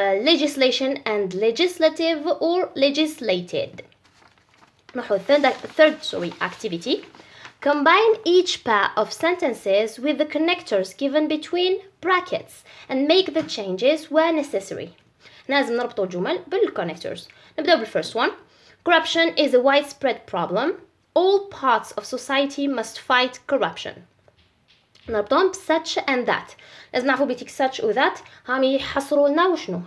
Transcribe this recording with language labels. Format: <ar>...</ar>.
<en>Legislation and legislative or legislated.</en> <ar>نحو</ar> <en>third activity. Combine each pair of sentences with the connectors given between brackets and make the changes where necessary.</en> <ar>لازم نربطوا الجمل بالconnectors.</ar> <en>نبدأ بالfirst one. Corruption is a widespread problem. All parts of society must fight corruption.</en> <ar>نربطهم</ar> <en>such and that.</en> <ar>لازم نعرفوا بيتك such و that هم يحصروا لنا وشنو.</ar>